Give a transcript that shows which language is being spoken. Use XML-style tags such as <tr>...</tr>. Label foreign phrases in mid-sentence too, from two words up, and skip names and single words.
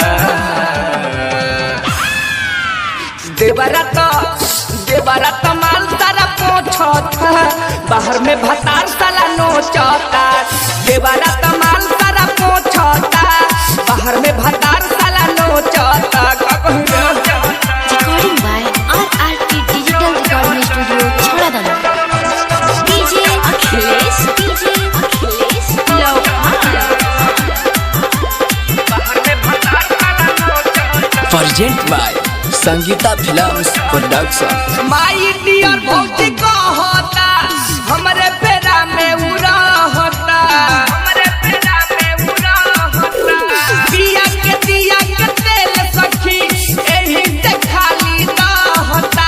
<bho>देवरा तो माल सारा पोछता बाहर में भतार साला नोचता। देवरा तो माल सारा पोछता बाहर में भतार साला नोचता।</bho> <en>Recording by RRT Digital Recording Studio, Chhoradana. DJ Akhilesh Lohan. Present by संगीता फिल्म्स प्रोडक्शन। my dear</en> <bho>भौजी कहता हमरे पेरा में उड़ा होता, हमरे पेरा में उड़ा होता। दिया के तेल सखी एही से खाली ना होता।</bho>